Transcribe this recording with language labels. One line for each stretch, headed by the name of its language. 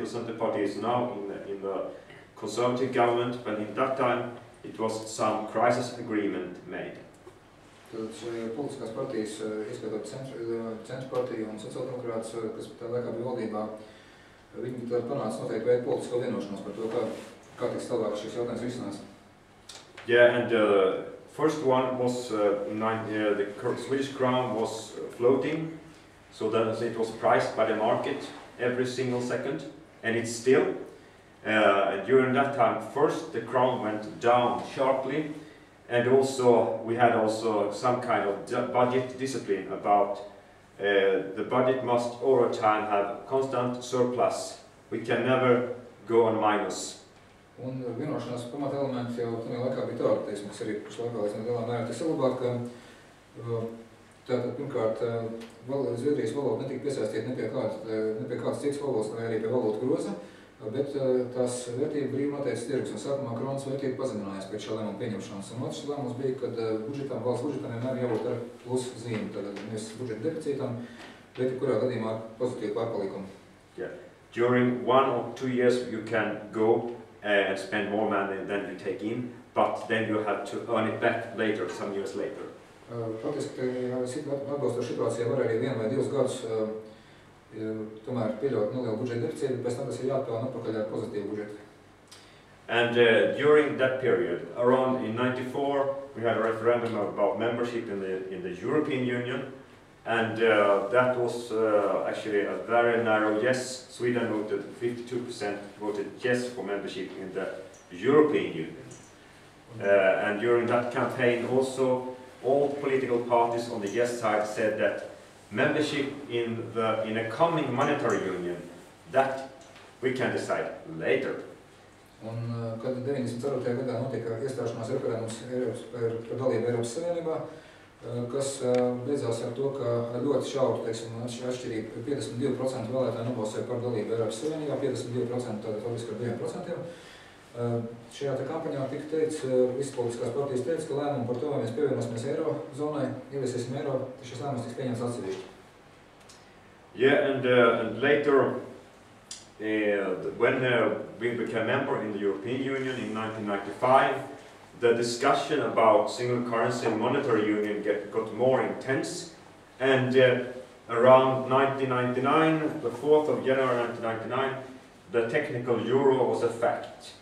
English: The Centre Party is now in the Conservative government, but in that time it was some crisis agreement made.
Latvian: Tad politiskās partijas, izskatot Centru partiju un sociāldemokrātus, kas tā laikā bija valdībā, viņi tad panāca noteikti veidu politisko vienošanos par to, kā tiks tālāk šis jautājums risinās.
English: Yeah, and the first one was the Swedish crown was floating, so that it was priced by the market every single second, and it's still. During that time, first the crown went down sharply, and also we had some kind of budget discipline about the budget must all the time have constant surplus. We can never go on minus.
Latvian: Un vienošanās pamata elementi jau tajā laikā bija tādi, teiksim, kas arī pašlaikā līdz lielā mērā tiek saglabāt, ka tātad pirmkārt Zviedrijas valoda netika piesaistīta ne pie kādas citas valodas, vai arī pie valodu groza, bet tās vērtība brīvi noteicis tirgus, un sākumā kronas vērtība pazeminājās pēc šā lēmuma pieņemšanas. Un otrs lēmums bija, kad valsts budžetam vienmēr jābūt ar plus zīmi, tātad nevis budžeta deficītam, bet kurā gadījumā ar pozitīvu pārpalikumu.
English: Yeah. During 1 or 2 years you can go and spend more money than you take in, but then you have to earn it back later, some years later.
Latvian: Faktiski atbilstoši situācijā var arī 1 vai 2 gadus tomēr pieļaut nelielu budžeta deficītu, pēc tam tas ir jāatpelna atpakaļ ar pozitīvu budžetu.
English: And during that period, around in '94, we had a referendum about membership in the European Union, and that was actually a very narrow yes. Sweden voted 52% voted yes for membership in the European Union. And during that campaign also, all political parties on the yes side said that membership in a coming monetary union, that we can decide later.
Latvian: Un, kad 94. gadā notika iestāšanās referendums par dalību Eiropas Savienībā, kas beidzās ar to, ka ļoti šaura, teiksim, atšķirība 52% vēlētāji nobalsoja par dalību Eiropas Savienībā, 52% tātad faktiski ar 2%. Šajā kampaņā tika teikts, visas politiskās partijas teica, ka lēmumu par to, vai mēs pievienosimies eirozonai, ieviesīsim eiro, šis lēmums tiks pieņemts atsevišķi.
English: Yeah, and later, when we became member in the European Union in 1995, the discussion about single currency and monetary union got more intense, and around 1999, the 4th of January 1999, the technical euro was a fact.